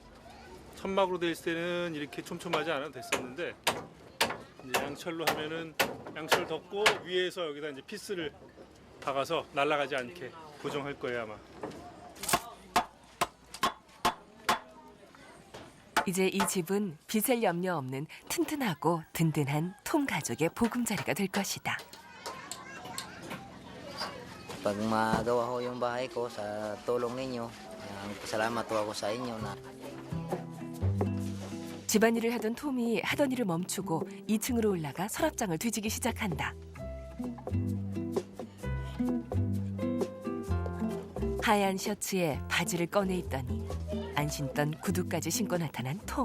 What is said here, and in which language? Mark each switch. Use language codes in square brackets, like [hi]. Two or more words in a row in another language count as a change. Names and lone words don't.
[ko] 천막으로 되어 있을 때는 이렇게 촘촘하지 않아도 됐었는데 이제 양철로 하면은 양철 덮고 위에서 여기다 이제 피스를 박아서 날아가지 않게 고정할 거예요 아마. 이제 이 집은 빚을 염려 없는 튼튼하고 든든한 톰 가족의 보금자리가 될 것이다. [tl] Pag magawa ko yung bahay ko sa tulong ninyo, salamat po ako sa inyo na [ko] 집안일을 하던 톰이 하던 일을 멈추고 2층으로 올라가 서랍장을 뒤지기 시작한다. 하얀 셔츠에 바지를 꺼내 입더니 안 신던 구두까지 신고 나타난 톰.